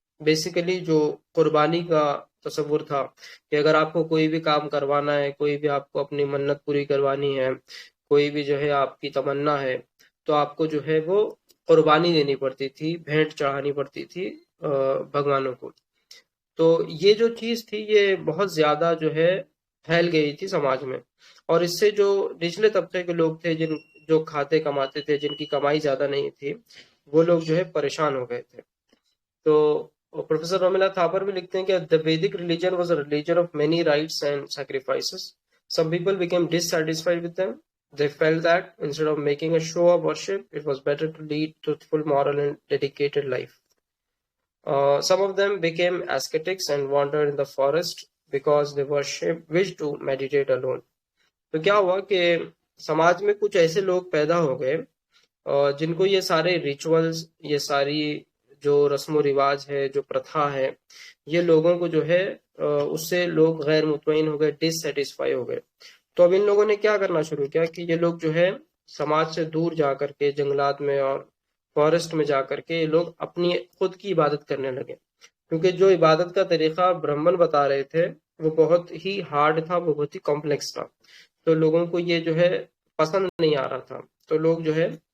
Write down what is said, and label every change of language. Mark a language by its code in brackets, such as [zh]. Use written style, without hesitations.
[ur] Basically جو قربانی کا تصور تھا کہ اگر آپ کو کوئی بھی کام کروانا ہے، کوئی بھی آپ کو اپنی منت پوری کروانی ہے، کوئی بھی جو ہے آپ کی تمنا ہے، تو آپ کو جو ہے وہ قربانی دینی پڑتی تھی، بھینٹ چڑھانی پڑتی تھی بھگوانوں کو. تو یہ جو چیز تھی یہ بہت زیادہ جو ہے پھیل گئی تھی سماج میں. اور اس سے جو نچلے طبقے کے لوگ تھے، جو کھاتے کماتے تھے، جن کی کمائی زیادہ نہیں تھی، وہ لوگ جو ہے پریشان ہو گئے تھے. تو پروفیسر رومیلا تھاپر بھی لکھتے ہیں کہ [en] the Vedic religion was a religion of many rites and sacrifices. Some people became dissatisfied with them. They felt that instead of making a show of worship, it was better to lead truthful, moral and dedicated life. Some of them became ascetics and wandered in the forest because they wished to meditate alone. [ur] تو کیا ہوا کہ سماج میں کچھ ایسے لوگ پیدا ہو گئے جن کو یہ سارے ریچولز، یہ ساری جو رسم و رواج ہے، جو پرتھا ہے، یہ لوگوں کو جو ہے اس سے لوگ غیر مطمئن ہو گئے، ڈس سیٹسفائی ہو گئے۔ تو اب ان لوگوں نے کیا کرنا شروع کیا کہ یہ لوگ جو ہے سماج سے دور جا کر کے جنگلات میں اور فارسٹ میں جا کر کے یہ لوگ اپنی خود کی عبادت کرنے لگے، کیونکہ جو عبادت کا طریقہ برہمن بتا رہے تھے وہ بہت ہی ہارڈ تھا، وہ بہت ہی کمپلیکس تھا، تو لوگوں کو یہ جو ہے پسند نہیں آ رہا تھا، تو لوگ جو ہے